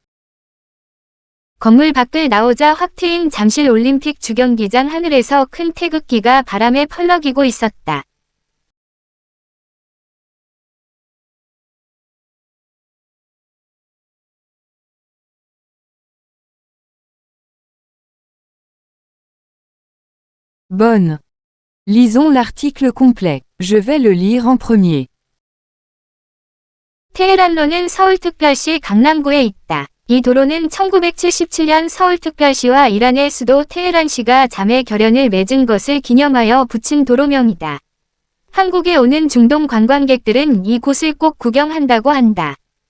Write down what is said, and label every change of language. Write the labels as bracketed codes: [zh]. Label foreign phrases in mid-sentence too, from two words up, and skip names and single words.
[ko] 건물 밖을 나오자 확 트인 잠실 올림픽 주경기장 하늘에서 큰 태극기가 바람에 펄럭이고 있었다. [fr] Bonne. Lisons l'article complet. Je vais le lire en premier. [ko] 테헤란로는 서울특별시 강남구에 있다. 이 도로는 1977년 서울특별시와 이란의 수도 테헤란시가 자매 결연을 맺은 것을 기념하여 붙인 도로명이다. 한국에 오는 중동 관광객들은 이곳을 꼭 구경한다고 한다.